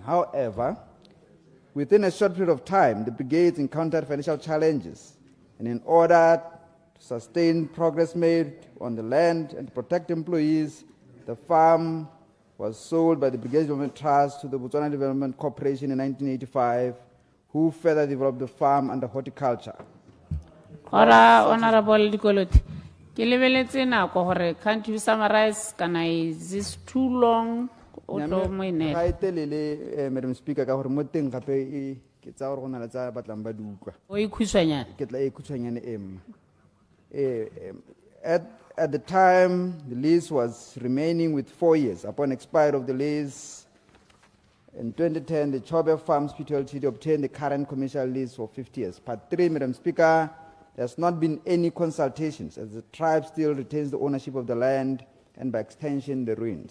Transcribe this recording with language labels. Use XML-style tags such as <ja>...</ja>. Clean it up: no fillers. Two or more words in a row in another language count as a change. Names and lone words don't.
<en>However, within a short period of time, the brigades encountered financial challenges, and in order to sustain progress made on the land and to protect employees, the farm was sold by the Brigades Development Trust to the Botswana Development Corporation in 1985, who further developed the farm under horticulture.</en> <tn>Ora, Honorable Dikoloti, ke lebeletse nako hore</tn> <en>can't you summarize? Can is this too long? Madam Speaker,</en> <tn>ka hore mo teng gape ke tsa hore go na le tsa batlang ba dukwa. O ikhutshwanyana. Ke tla ikhutshwanyane</tn> <en>At the time, the lease was remaining with 4 years. Upon expiry of the lease, in 2010, the Chobe Farms P2 Ltd obtained the current commercial lease for 50 years. Part 3, Madam Speaker, there has not been any consultations, as the tribe still retains the ownership of the land and, by extension, the ruins.</en>